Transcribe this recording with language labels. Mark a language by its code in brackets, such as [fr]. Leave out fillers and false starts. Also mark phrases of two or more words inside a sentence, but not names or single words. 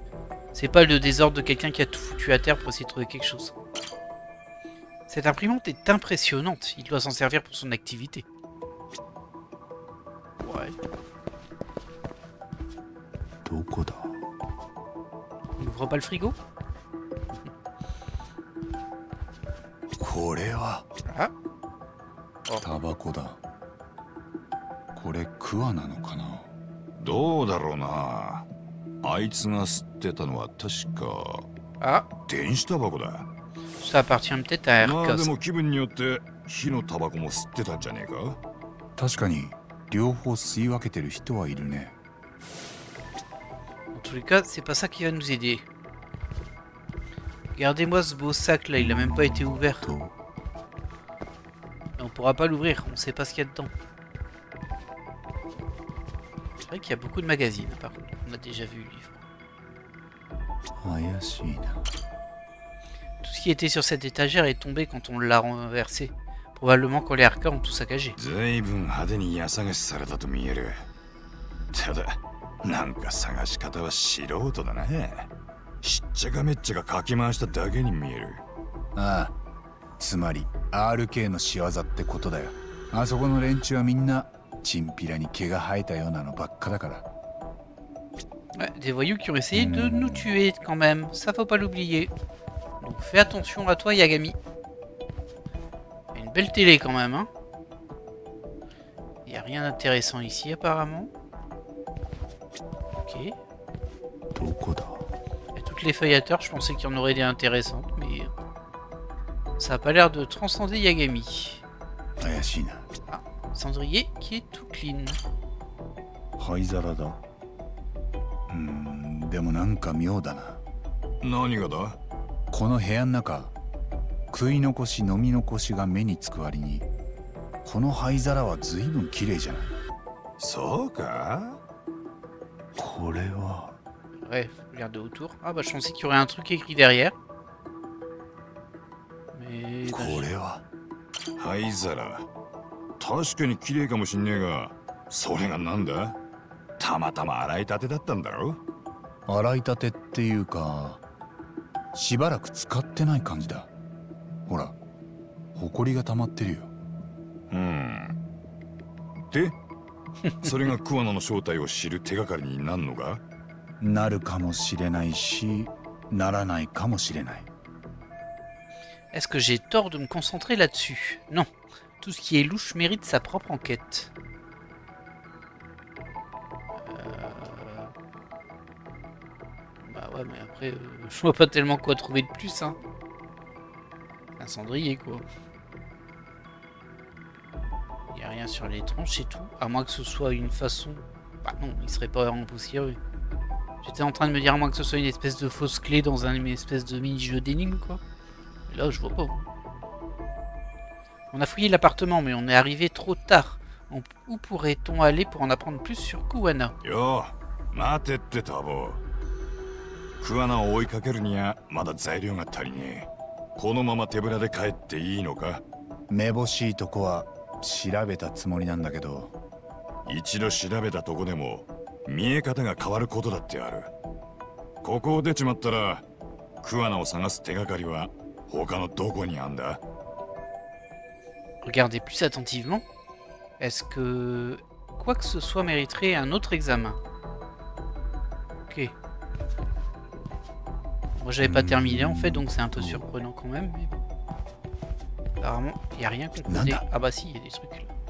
[fr] C'est pas le désordre de quelqu'un qui a tout foutu à terre pour essayer de trouver quelque chose. Cette imprimante est impressionnante. Il doit s'en servir pour son activité. Ouais. On n'ouvre pas le frigo? Ah. [ja] タバコだ。これクワなのかな。どうだろうな。あいつが吸ってたのは確か。あ、電子タバコだ。 [fr] Ça appartient peut-être à RK. [ja] まあでも気分によって火のタバコも吸ってたんじゃねえか。確かに両方吸い分けてる人はいるね。 [fr] En tous les cas, c'est pas ça qui va nous aider. Regardez-moi ce beau sac là, il a même pas été ouvert. Et on pourra pas l'ouvrir, on sait pas ce qu'il y a dedans. C'est vrai qu'il y a beaucoup de magazines, par contre. On a déjà vu le livre. Tout ce qui était sur cette étagère est tombé quand on l'a renversé. Probablement quand les Harkas ont tout saccagé. [ja] Ah, つまり RK の仕業ってことだよ。あそこの連中はみんなチンピラに毛が生えたようなのばっかだから。 [fr] Ouais, des voyous qui ont essayé de nous tuer quand même, ça faut pas l'oublier. Donc fais attention à toi Yagami. Il y a une belle télé quand même, hein. Il n'y a rien d'intéressant ici apparemment. Ok. Il y a toutes les feuillateurs, je pensais qu'il y en aurait des intéressantes, mais ça a pas l'air de transcender Yagami. Ah, cendrier qui est tout clean. [ja] でもなんか妙だな。何がだ？この部屋の中、食い残し飲み残しが目につく割に、この灰皿は随分綺麗じゃない。そうか？これは。 [fr] Ouais, regardez autour. Ah bah je pensais qu'il y aurait un truc écrit derrière. Mais... [ja] これは。灰皿。確かに綺麗かもしんねえが、それがなんだ？たまたま洗いたてだったんだろ？洗いたてっていうか、しばらく使ってない感じだ。ほら、ホコリが溜まってるよ。で、それが桑名の正体を知る手がかりになるのか？なるかもしれないし、ならないかもしれない。 [fr] Est-ce que j'ai tort de me concentrer là-dessus? Non. Tout ce qui est louche mérite sa propre enquête. Bah ouais, mais après, je vois pas tellement quoi trouver de plus, hein. Un cendrier, quoi. Il y a rien sur les tranches et tout. À moins que ce soit une façon... Bah non, il serait pas empoussiéreux. J'étais en train de me dire à moins que ce soit une espèce de fausse clé dans une espèce de mini-jeu d'énigmes, quoi. Et là, je vois pas. On a fouillé l'appartement, mais on est arrivé trop tard. Où pourrait-on aller pour en apprendre plus sur Kuwana? [ja] Yo, mateってタボ。桑名を追いかけるにはまだ材料が足りねえ。このまま手ぶらで帰っていいのか？めぼしいとこは調べたつもりなんだけど。一度調べたとこでも見え方が変わることだってある。ここを出ちまったら桑名を探す手がかりは他のどこにあんだ？ [fr] Regardez plus attentivement. Est-ce que quoi que ce soit mériterait un autre examen? Ok. Moi j'avais pas terminé en fait, donc c'est un peu surprenant quand même. Mais... apparemment, il n'y a rien qu'on connaît. Ah bah si, il y a des trucs là.